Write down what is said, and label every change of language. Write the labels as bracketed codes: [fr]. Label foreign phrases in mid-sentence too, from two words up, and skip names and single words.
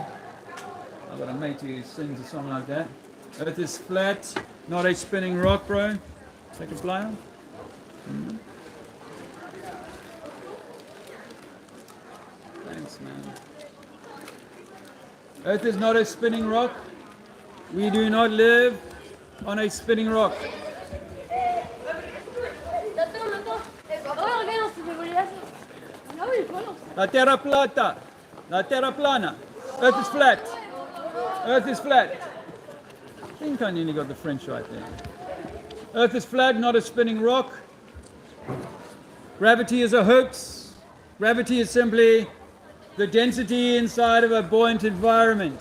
[en] I've got a mate who sings a song like that. Earth is flat, not a spinning rock, bro. Take a flyer. Thanks, man. Earth is not a spinning rock. We do not live on a spinning rock. [ca] La terra plata. La terra plana. [en] Earth is flat. Earth is flat. I think I nearly got the French right there. Earth is flat, not a spinning rock. Gravity is a hoax. Gravity is simply the density inside of a buoyant environment.